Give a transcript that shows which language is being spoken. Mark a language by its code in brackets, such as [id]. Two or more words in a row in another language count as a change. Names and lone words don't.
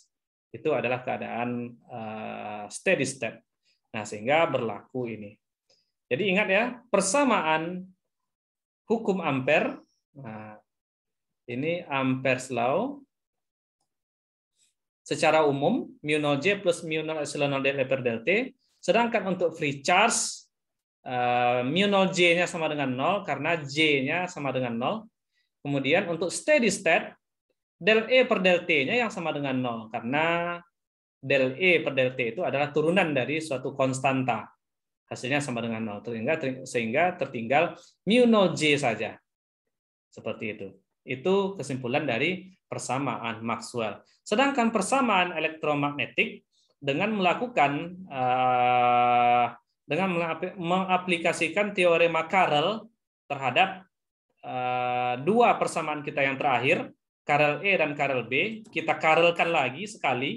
[id] Itu adalah keadaan [en] steady state. [id] Nah, sehingga berlaku ini. Jadi ingat ya, persamaan hukum Ampere. Nah, ini [en] Ampere's law. [id] Secara umum, mu 0J plus mu 0 epsilon 0 del E per del T. Sedangkan untuk [en] free charge, [id] mu 0J-nya sama dengan 0 karena J-nya sama dengan 0. Kemudian untuk [en] steady state, [id] del E per del T-nya yang sama dengan 0 karena del E per del T itu adalah turunan dari suatu konstanta. Hasilnya sama dengan 0. Sehingga tertinggal mu 0J saja. Seperti itu. Itu kesimpulan dari persamaan Maxwell. Sedangkan persamaan elektromagnetik dengan melakukan dengan mengaplikasikan teorema Carrel terhadap dua persamaan kita yang terakhir, Carrel E dan Carrel B, kita Carrelkan lagi sekali.